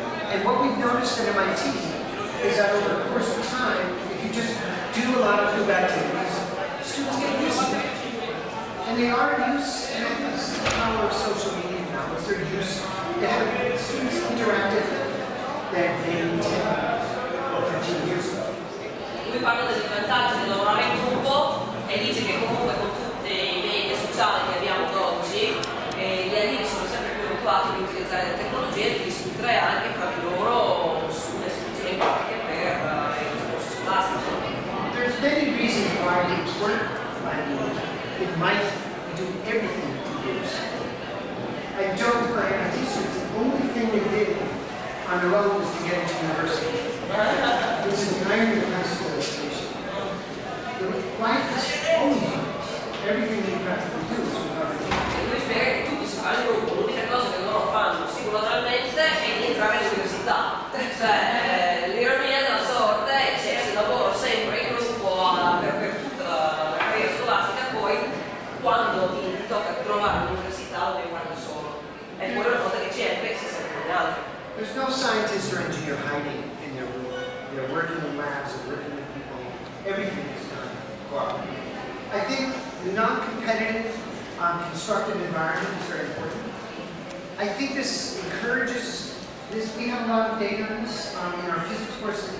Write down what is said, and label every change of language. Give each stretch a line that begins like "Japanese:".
English: And what we've noticed at MIT is that over the course of time, if you just do a lot of group activities, students get used to it. And they are used, and that's the power of social media now, is they're used to have students interactive than maybe 10 or 15 years ago.
Italian: Lui parla dei vantaggi di lavorare in gruppo e dice che comunque con tutti i media sociali che abbiamo ad oggi gli allievi sono sempre più abituati ad utilizzare le tecnologie e di discutere anche fra di loro sulle soluzioni pratiche per i discorsi scolastici.
English: There's many reasons why groups work. It might do everything to groups. I joke with my IT students, the only thing they did on their own was to get into university. This is the irony of high school education. Life is always groups. Everything you practically do is with other people.
Italian: Lui spiega che tutti si fanno in gruppo, l'unica cosa che loro fanno singolarmente è di entrare all'università. Cioè, l'ironia della sorte è che se lavoro sempre in gruppo per tutta la carriera scolastica, poi quando ti tocca trovare l'università lo devi fare da solo. E poi una volta che ci entri si sente con gli altri.
English: There's no scientist or engineer hiding in their room. They're working in labs and working with people. Everything is done. Wow. I think the non-competitive, constructive environment is very important. I think this encourages this. We have a lot of data on this in our physics courses.